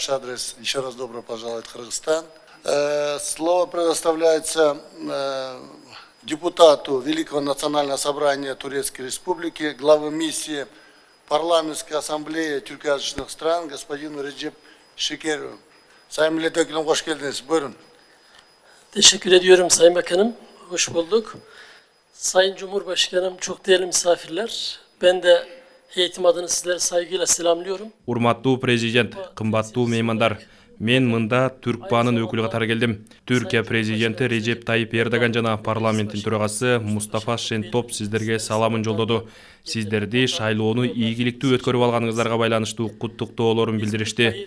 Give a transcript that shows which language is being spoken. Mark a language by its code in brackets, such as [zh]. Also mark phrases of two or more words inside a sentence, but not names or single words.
[ru] Еще раз добро пожаловать в Кыргызстан. Слово предоставляется депутату Великого национального собрания Турецкой Республики, главы миссии парламентской ассамблеи тюркоязычных стран господину Реджеп Шекерову. [tr] Sayın Milletvekil'im hoş geldiniz. Buyurun. Teşekkür ediyorum Sayın Bakanım. Hoş bulduk. Sayın Cumhurbaşkanım, çok değerli misafirler. Ben de heyetim adına sizleri saygıyla selamlıyorum. [ky] Урматтуу президент, кымбаттуу меймандар. Мен мында Түркбаанын өкүлү катары келдим. Түркия президенти Режеп Тайип Эрдоган жана парламенттин төрагасы Мустафа Шентоп сиздерге саламын жолдоду. Сиздерди шайлоону ийгиликтүү өткөрүп алганыңыздарга байланыштуу куттуктоолорун билдиришти.